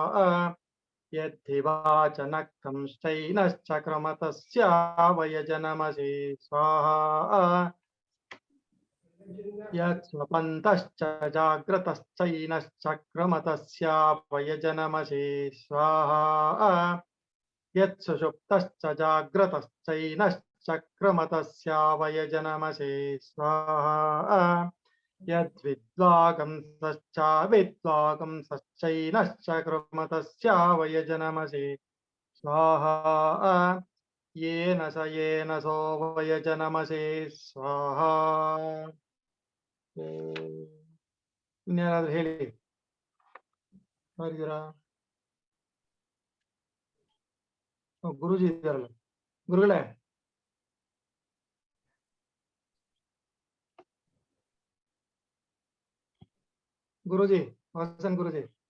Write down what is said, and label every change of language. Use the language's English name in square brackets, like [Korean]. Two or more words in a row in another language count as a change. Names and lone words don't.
[Sanskrit] यद्धिवाचनक्तं शैनश्चक्रमतस्य वयजनमसि स्वाहा यत्स्वपन्तश्च जाग्रतश्चैनश्चक्रमतस्य वयजनमसि स्वाहा यत्सुषुप्तश्च जाग्रतश्चैनश्चक्रमतस्य वयजनमसि स्वाहा यद्विद्वागंसश्च विद्वागंसश्चैनश्चक्रमतस्य वयजनमसि स्वाहा येन सो वयजनमसि स्वाहा. [Kannada] ಇನ್ಯಾರಾದ್ರೂ ಹೇಳಿ ಯಾರಿದ್ದೀರಾ? ಗುರುಜಿ ಇದ್ದಾರಲ್ಲ, ಗುರುಗಳೇ ಗುರುಜಿ, ವಾಸನ್ ಗುರುಜಿ.